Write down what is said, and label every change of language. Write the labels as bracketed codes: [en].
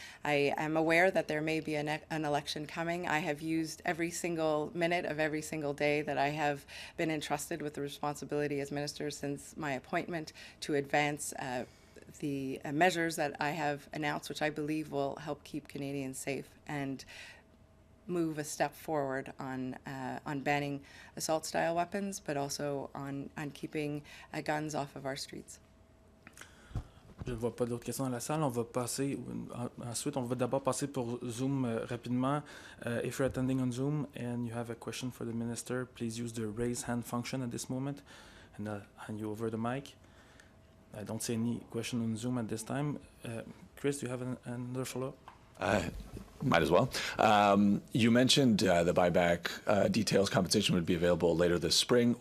[en] I am aware that there may be an election coming. I have used every single minute of every single day that I have been entrusted with the responsibility as minister since my appointment to advance the measures that I have announced, which I believe will help keep Canadians safe and move a step forward on banning assault-style weapons, but also on keeping guns off of our streets. [fr] Je ne vois pas d'autres questions dans la salle. On va passer, ensuite, on va d'abord passer pour Zoom rapidement. [en] If you're attending on Zoom and you have a question for the minister, please use the raise hand function at this moment, and I'll hand you over the mic. I don't see any question on Zoom at this time. Chris, do you have another follow-up? Might as well. You mentioned the buyback details compensation would be available later this spring.